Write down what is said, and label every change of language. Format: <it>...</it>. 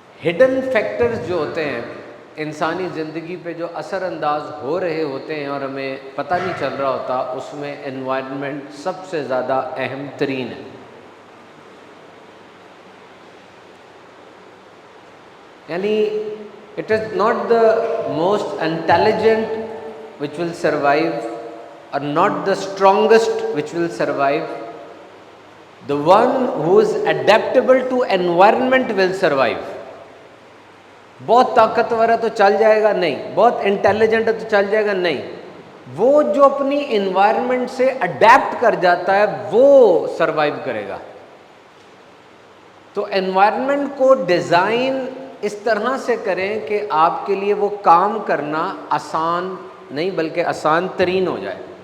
<ur>Hidden factors جو ہوتے ہیں انسانی زندگی پہ، جو اثر انداز ہو رہے ہوتے ہیں اور ہمیں پتہ نہیں چل رہا ہوتا، اس میں انوائرمنٹ سب سے زیادہ اہم ترین ہے۔ یعنی</ur> <en>It is not the most intelligent which will survive or not the strongest which will survive. The one who is adaptable to environment will survive.</en> <ur>بہت طاقتور ہے تو چل جائے گا؟ نہیں۔ بہت انٹیلیجنٹ ہے تو چل جائے گا؟ نہیں۔ وہ جو اپنی انوائرمنٹ سے اڈیپٹ کر جاتا ہے وہ سروائیو کرے گا۔ تو انوائرمنٹ کو ڈیزائن اس طرح سے کریں کہ آپ کے لیے وہ کام کرنا آسان نہیں بلکہ آسان ترین ہو جائے۔</ur>